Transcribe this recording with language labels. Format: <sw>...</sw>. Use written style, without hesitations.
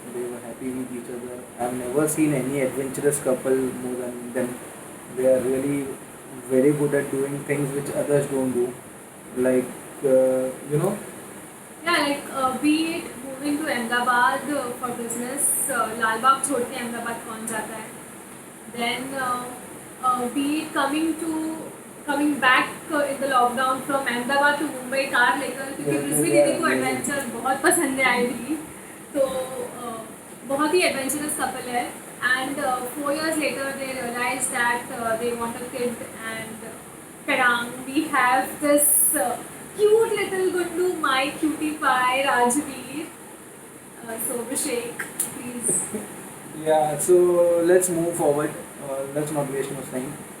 <en>They were happy with each other. I've never seen any adventurous couple more than them. They are really very good at doing things which others don't do, like you know. Yeah, like be it moving to Ahmedabad for business,</en> <hi>लाल बाग छोड़ के अहमदाबाद कौन जाता है.</hi> <en>Then be it coming back in the lockdown from Ahmedabad to Mumbai</en> <hi>car लेकर, क्योंकि रिज्मी दीदी को adventure बहुत पसंद है</hi> <en>I believe.</en> <hi>तो बहुत ही एडवेंचरस कपल है.</hi> <en>And 4 years later they realized that they want a kid, and Karang, we have this cute little Gundu, my cutie pie, Rajveer. So Abhishek, please. Yeah, so let's move forward. Let's not waste much time.</en>